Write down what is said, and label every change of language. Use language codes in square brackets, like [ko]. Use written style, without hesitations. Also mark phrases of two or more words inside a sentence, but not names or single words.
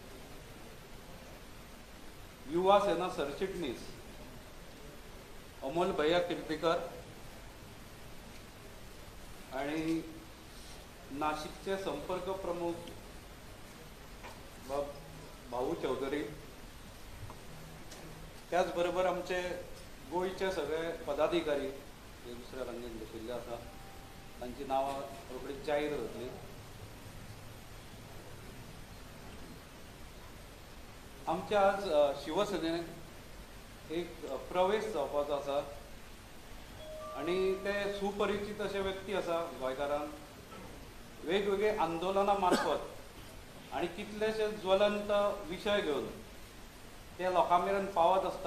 [mr] युवा सेना सरचिटणीस अमोल भैया कीर्तिकर आणि नाशिकचे संपर्क प्रमुख बाब भाऊ चौधरी, [kok] त्याचबरोबर आमचे गोयचे सगळे पदाधिकारी जे दुसऱ्या रंगीन बशिल्ले आसा तांची नांवां रोखडीच जाहीर जातली। आमच्या आज शिवसेनेन एक प्रवेश जावपाचो आसा आणि ते सुपरिचित असे व्यक्ती आसा गोंयकारांक, वेगवेगळे आंदोलनां मार्फत आणि कितलेशे ज्वलंत विशय घेवन ते लोकां मेरेन पावत आसता।